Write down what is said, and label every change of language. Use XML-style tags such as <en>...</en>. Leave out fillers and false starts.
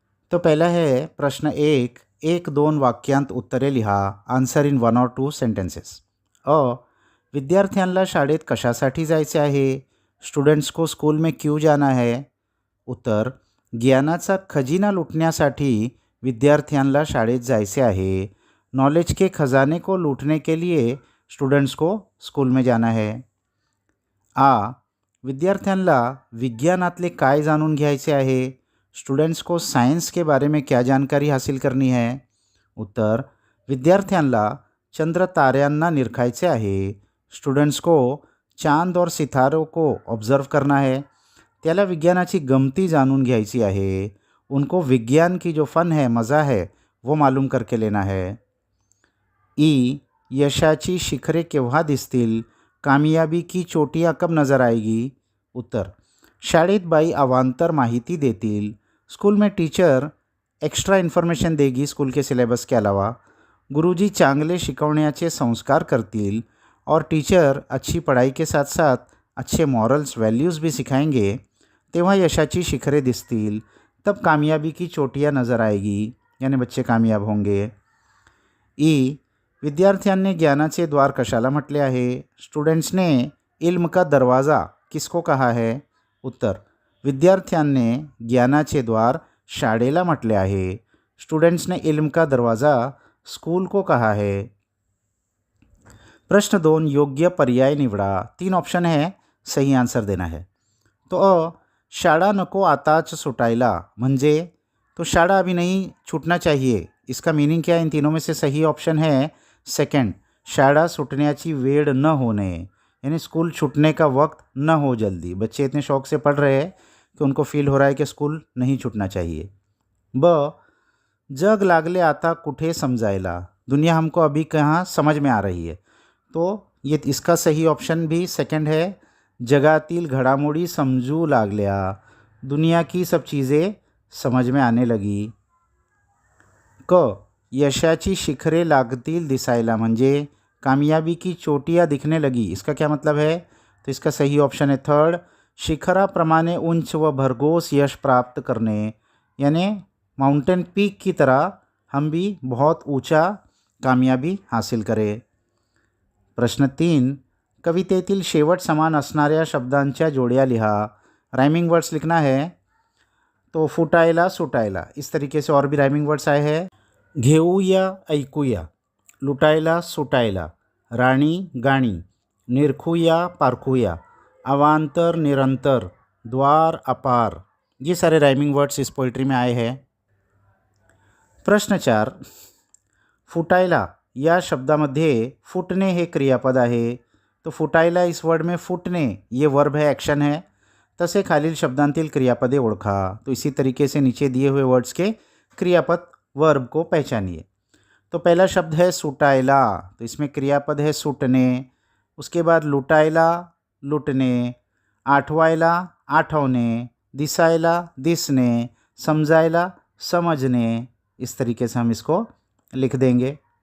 <mr>तो पहला है प्रश्न एक, एक दोन वाक्यांत उत्तरे लिहा,</mr> <hi>आन्सर इन 1 और 2 सेंटेंसेस।</hi> <mr>अ विद्यार्थ्यांना शाळेत कशासाठी जायचे आहे?</mr> <hi>स्टूडेंट्स को स्कूल में क्यों जाना है?</hi> <mr>उत्तर, ज्ञानाचा खजिना लुटण्यासाठी विद्यार्थ्यांना शाळेत जायचे आहे।</mr> <hi>नॉलेज के खजाने को लूटने के लिए स्टूडेंट्स को स्कूल में जाना है।</hi> <mr>आ विद्यार्थ्यांना विज्ञानातले काय जाणून घ्यायचे आहे?</mr> <hi>स्टूडेंट्स को साइंस के बारे में क्या जानकारी हासिल करनी है?</hi> <mr>उत्तर, विद्यार्थ्यांना चंद्र ताऱ्यांना निरखायचे आहे।</mr> <hi>स्टूडेंट्स को चांद और सितारों को ऑब्जर्व करना है।</hi> <mr>त्याला विज्ञानाची गमती जाणून घ्यायची आहे।</mr> <hi>उनको विज्ञान की जो फन है, मज़ा है, वो मालूम करके लेना है।</hi> <mr>ई यशाची शिखरे केव्हा दिसतील?</mr> <hi>कामयाबी की चोटियाँ कब नज़र आएगी?</hi> <mr>उत्तर, शाळेत बाई अवांतर माहिती देतील।</mr> <hi>स्कूल में टीचर एक्स्ट्रा इन्फॉर्मेशन देगी स्कूल के सिलेबस के अलावा।</hi> <mr>गुरुजी चांगले शिकवण्याचे संस्कार करतील</mr> <hi>और टीचर अच्छी पढ़ाई के साथ साथ अच्छे मॉरल्स वैल्यूज़ भी सिखाएंगे।</hi> <mr>तेव्हा यशाची शिखरे दिसतील,</mr> <hi>तब कामयाबी की चोटियाँ नज़र आएगी, यानी बच्चे कामयाब होंगे।</hi> <mr>ई विद्यार्थ्यांनी ज्ञानाचे द्वार कशाला म्हटले आहे?</mr> <hi>स्टूडेंट्सने इल्म का दरवाज़ा किसको कहा है?</hi> <mr>उत्तर, विद्यार्थ्यांनी ज्ञानाचे द्वार शाळेला म्हटले आहे।</mr> <hi>स्टूडेंट्स ने इल्म का दरवाज़ा स्कूल को कहा है।</hi> <mr>प्रश्न 2, योग्य पर्याय निवडा।</mr> <hi>3 ऑप्शन है, सही आंसर देना है। तो</hi> <mr>अ शाळा नको आताच सुटायला म्हणजे</mr> <hi>तो शाळा अभी नहीं छूटना चाहिए, इसका मीनिंग क्या है? इन तीनों में से सही ऑप्शन है सेकंड,</hi> <mr>शाळा सुटण्याची वेळ</mr> <hi>न होने, यानी स्कूल छूटने का वक्त न हो जल्दी। बच्चे इतने शौक से पढ़ रहे हैं कि उनको फील हो रहा है कि स्कूल नहीं छूटना चाहिए। ब</hi> <mr>जग लागले आता कुठे समजायला,</mr> <hi>दुनिया हमको अभी कहाँ समझ में आ रही है। तो ये इसका सही ऑप्शन भी सेकंड है,</hi> <mr>जगातील घडामोडी समजू लागल्या,</mr> <hi>दुनिया की सब चीज़ें समझ में आने लगी। क</hi> <mr>यशाची शिखरे लागतील दिसायला म्हणजे</mr> <hi>कामयाबी की चोटियाँ दिखने लगी, इसका क्या मतलब है? तो इसका सही ऑप्शन है थर्ड,</hi> <mr>शिखराप्रमाणे उंच व भरघोस यश प्राप्त</mr> <hi>करने, यानी माउंटेन पीक की तरह हम भी बहुत ऊंचा कामयाबी हासिल करें।</hi> <mr>प्रश्न 3, कवितेतील शेवट समान असणाऱ्या शब्दांच्या जोड्या लिहा।</mr> <hi>राइमिंग वर्ड्स लिखना है। तो फुटायला सुटायला, इस तरीके से और भी राइमिंग वर्ड्स आए हैं। घेऊया ऐकूया, लुटायला सुटायला, राणी गाणी, निरखूया पारखूया, अवांतर निरंतर, द्वार अपार, ये सारे राइमिंग वर्ड्स इस पोइट्री में आए हैं।</hi> <mr>प्रश्न 4, फुटायला या शब्दामध्ये फुटणे हे क्रियापद आहे।</mr> <hi>तो फुटायला इस वर्ड में फुटणे ये वर्ब है, एक्शन है।</hi> <mr>तसे खालील शब्दांतील क्रियापदे ओळखा।</mr> <hi>तो इसी तरीके से नीचे दिए हुए वर्ड्स के क्रियापद वर्ब को पहचानिए। तो पहला शब्द है सुटायला, तो इसमें क्रियापद है सुटणे। उसके बाद लुटायला लुटणे, आठवायला आठवणे, दिसायला दिसने, समझायला समझने, इस तरीके से हम इसको लिख देंगे।</hi>